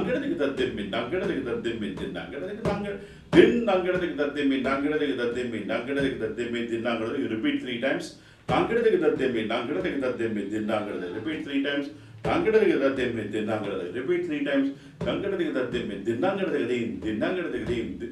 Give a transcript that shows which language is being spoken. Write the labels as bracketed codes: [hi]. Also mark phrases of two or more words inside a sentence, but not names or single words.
[en] nangadadiki dadimmi, nangadadiki dadimmi, din nangadadiki nangad, din nangadadiki dadimmi, nangadadiki dadimmi, nangadadiki dadimmi, din nangadadiki. You repeat 3 times. Nangadadiki dadimmi, nangadadiki dadimmi, din nangadadiki. Repeat 3 times. Nangadadiki dadimmi, din nangadadiki. Repeat 3 times. Nangadadiki dadimmi, din nangadadiki, din nangadadiki.